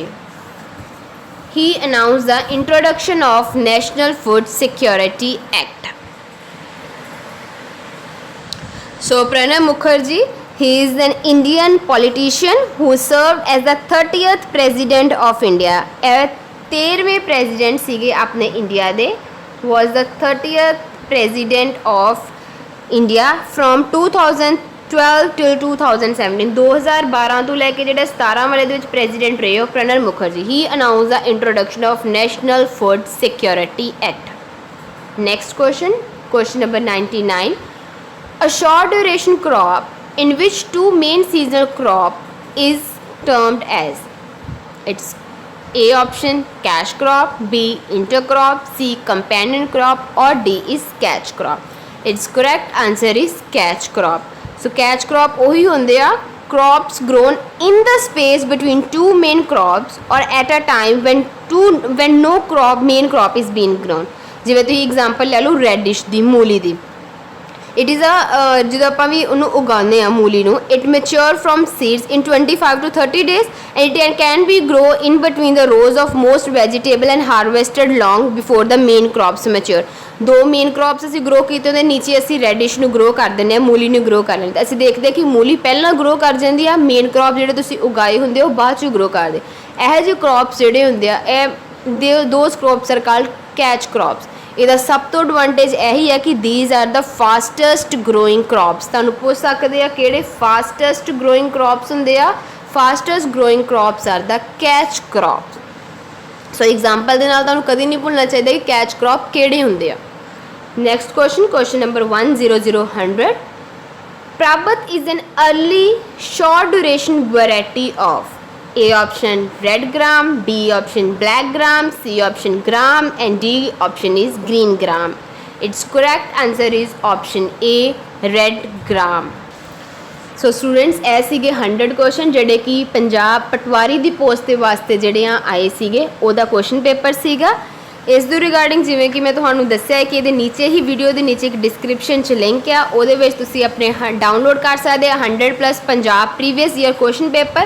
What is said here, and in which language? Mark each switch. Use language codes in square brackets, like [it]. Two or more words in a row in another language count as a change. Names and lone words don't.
[en] He announced the introduction of National Food Security Act. So Pranab Mukherjee, he is an Indian politician who served as the 30th president of India. [pa] 13ਵੇਂ president ਸੀਗੇ ਆਪਣੇ ਇੰਡੀਆ ਦੇ, [en] was the 30th president of India from 2012 till 2017. [pa] 2012 ਤੋਂ ਲੈ ਕੇ ਜਿਹੜੇ 17 ਵਾਲੇ ਦੇ ਵਿੱਚ president ਰਹੇ ਹੋ ਪ੍ਰਣਬ ਮੁਖਰਜੀ. [en] He announced the introduction of National Food Security Act. Next question, question number 99. A short duration crop in which two main seasonal crop is termed as. It's A option cash crop, B intercrop, C companion crop, or D is catch crop. Its correct answer is catch crop. So catch crop [pa] ਉਹੀ ਹੁੰਦੇ ਆ [en] crops grown in the space between two main crops or at a time when no main crop is being grown. [pa] ਜਿਵੇਂ ਤੁਸੀਂ example ਲੈ ਲਓ radish ਦੀ, ਮੂਲੀ ਦੀ. [en] It is a [pa] ਜਦੋਂ ਆਪਾਂ ਵੀ ਉਹਨੂੰ ਉਗਾਉਂਦੇ ਆ ਮੂਲੀ ਨੂੰ, [en] it mature from seeds in 25 to 30 days and it can be grow in between the rows of most vegetable and harvested long before the main crops mature. [pa] ਦੋ [en] main crops [pa] ਅਸੀਂ ਗਰੋ ਕੀਤੇ ਉਹਦੇ ਨੀਚੇ ਅਸੀਂ ਰੈਡਿਸ਼ ਨੂੰ ਗਰੋ ਕਰ ਦਿੰਦੇ ਹਾਂ, ਮੂਲੀ ਨੂੰ ਗਰੋ ਕਰ ਲੈਂਦੇ. ਅਸੀਂ ਦੇਖਦੇ ਕਿ ਮੂਲੀ ਪਹਿਲਾਂ ਗਰੋ ਕਰ ਜਾਂਦੀ ਆ, [en] main crop [pa] ਜਿਹੜੇ ਤੁਸੀਂ ਉਗਾਏ ਹੁੰਦੇ ਉਹ ਬਾਅਦ 'ਚ ਗਰੋ ਕਰਦੇ. ਇਹੋ ਜਿਹੇ ਕ੍ਰੌਪਸ ਜਿਹੜੇ ਹੁੰਦੇ ਆ ਇਹ [en] those crops are called catch crops. [pa] ਇਹਦਾ ਸਭ ਤੋਂ ਐਡਵਾਂਟੇਜ ਇਹੀ ਹੈ ਕਿ [en] these are the fastest growing crops. [pa] ਤੁਹਾਨੂੰ ਪੁੱਛ ਸਕਦੇ ਆ ਕਿਹੜੇ [en] fastest growing crops [pa] ਹੁੰਦੇ ਆ. [en] fastest growing crops are the catch crops. [pa] ਸੋ ਐਗਜ਼ਾਮਪਲ ਦੇ ਨਾਲ ਤੁਹਾਨੂੰ ਕਦੀ ਨਹੀਂ ਭੁੱਲਣਾ ਚਾਹੀਦਾ ਕਿ [en] catch crop [pa] ਕਿਹੜੇ ਹੁੰਦੇ ਆ. [en] Next question, question number 100. Prabhat is an early short duration variety of. A option red gram, B option black gram, C option gram, and D option is green gram. Its correct answer is option A, red gram. So students, [pa] ਇਹ ਸੀਗੇ 100 question ਜਿਹੜੇ ਕਿ ਪੰਜਾਬ ਪਟਵਾਰੀ ਦੀ ਪੋਸਟ ਦੇ ਵਾਸਤੇ ਜਿਹੜੇ ਆ ਆਏ ਸੀਗੇ, ਉਹਦਾ [en] question paper [pa] ਸੀਗਾ. ਇਸ ਦੇ ਰਿਗਾਰਡਿੰਗ ਜਿਵੇਂ ਕਿ ਮੈਂ ਤੁਹਾਨੂੰ ਦੱਸਿਆ ਹੈ ਕਿ ਇਹਦੇ ਨੀਚੇ ਹੀ ਵੀਡੀਓ ਦੇ ਨੀਚੇ ਇੱਕ ਡਿਸਕ੍ਰਿਪਸ਼ਨ 'ਚ ਲਿੰਕ ਆ, ਉਹਦੇ ਵਿੱਚ ਤੁਸੀਂ ਆਪਣੇ ਡਾਊਨਲੋਡ ਕਰ ਸਕਦੇ ਆ 100+ ਪੰਜਾਬ [en] previous year question paper.